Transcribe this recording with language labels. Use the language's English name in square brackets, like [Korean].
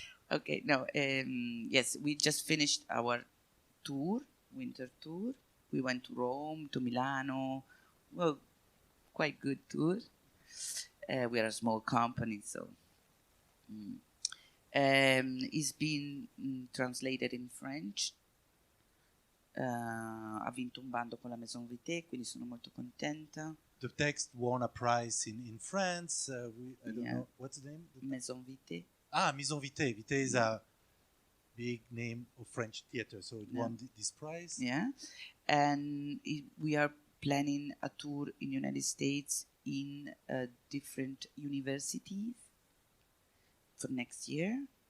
[English] Okay, no, yes, we just finished our tour, winter tour. We went to Rome, to Milano. Well, quite good tour. We are a small company, so it's been translated in French. [Italian] Ha vinto un bando con la Maison Vité, quindi sono molto contenta. [English] The text won a prize in France. I don't know what's the name. Maison Vité. Maison Vité. Vité is a big name of French theater, so it won this prize. Yeah, and we are planning a tour in the United States in different universities for next year.